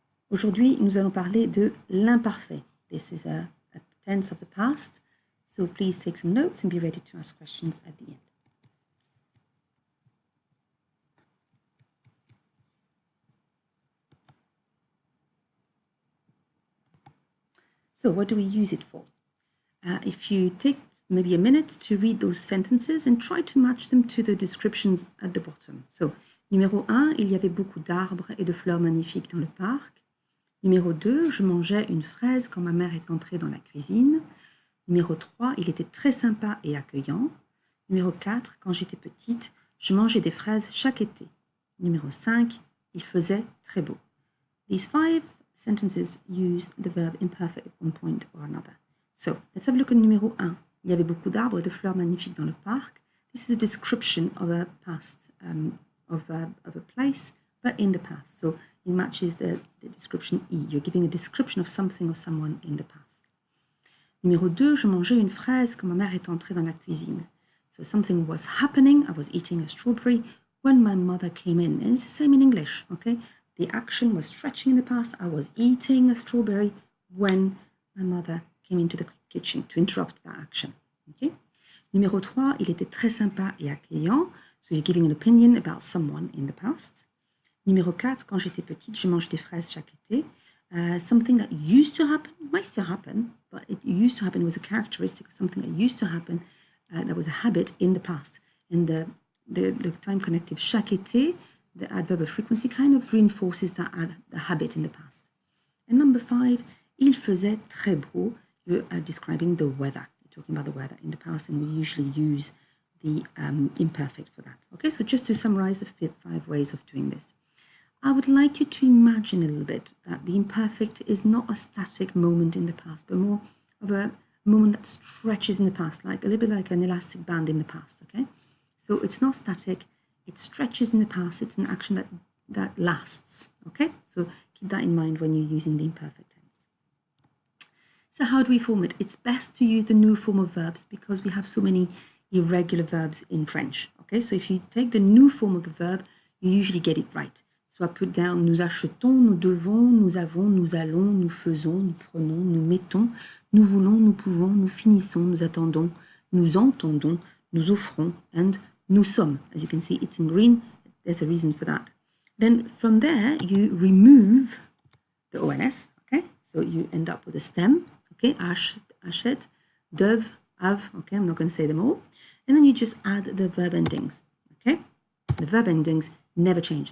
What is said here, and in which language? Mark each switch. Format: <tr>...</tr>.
<fr>Aujourd'hui, nous allons parler de l'imparfait.</fr> <en>This is a tense of the past, so please take some notes and be ready to ask questions at the end. So what do we use it for? If you take maybe a minute to read those sentences and try to match them to the descriptions at the bottom.</en> <fr>So, numéro 1, il y avait beaucoup d'arbres et de fleurs magnifiques dans le parc. Numéro 2, je mangeais une fraise quand ma mère est entrée dans la cuisine. Numéro 3, il était très sympa et accueillant. Numéro 4, quand j'étais petite, je mangeais des fraises chaque été. Numéro 5, il faisait très beau.</fr> <en>These 5 sentences use the verb imperfect at one point or another. So, let's have a look at numéro 1.</en> <fr>Il y avait beaucoup d'arbres et de fleurs magnifiques dans le parc.</fr> <en>This is a description of a past, of a place, but in the past. So, it matches the description E. You're giving a description of something or someone in the past.</en> <fr>Numéro 2, je mangeais une fraise quand ma mère est entrée dans la cuisine.</fr> <en>So, something was happening. I was eating a strawberry when my mother came in. And it's the same in English, okay? The action was stretching in the past. I was eating a strawberry when my mother came into the kitchen to interrupt that action. Okay?</en> <fr>Numéro 3, il était très sympa et accueillant.</fr> <en>So you're giving an opinion about someone in the past.</en> <fr>Numéro 4, quand j'étais petite, je mangeais des fraises chaque été.</fr> <en>Something that used to happen, might still happen, but it used to happen. It was a characteristic of something that used to happen, that was a habit in the past. And the time connective chaque été, the adverb of frequency, kind of reinforces the habit in the past. And number 5,</en> <fr>il faisait très beau.</fr> <en>You're describing the weather. You're talking about the weather in the past, and we usually use the imperfect for that. Okay, so just to summarize the 5 ways of doing this. I would like you to imagine a little bit that the imperfect is not a static moment in the past, but more of a moment that stretches in the past, like a little bit like an elastic band in the past, okay? So it's not static, it stretches in the past, it's an action that lasts, okay? So keep that in mind when you're using the imperfect tense. So how do we form it? It's best to use the new form of verbs because we have so many irregular verbs in French, okay? So if you take the new form of the verb, you usually get it right. So I put down</en> <fr>nous achetons, nous devons, nous avons, nous allons, nous faisons, nous prenons, nous mettons, nous voulons, nous pouvons, nous finissons, nous attendons, nous entendons, nous offrons, and nous sommes.</fr> <en>As you can see, it's in green. There's a reason for that. Then from there, you remove the ONS, okay? So you end up with a stem, okay? Achète, dev, have, okay? I'm not going to say them all. And then you just add the verb endings, okay? The verb endings never change.</en>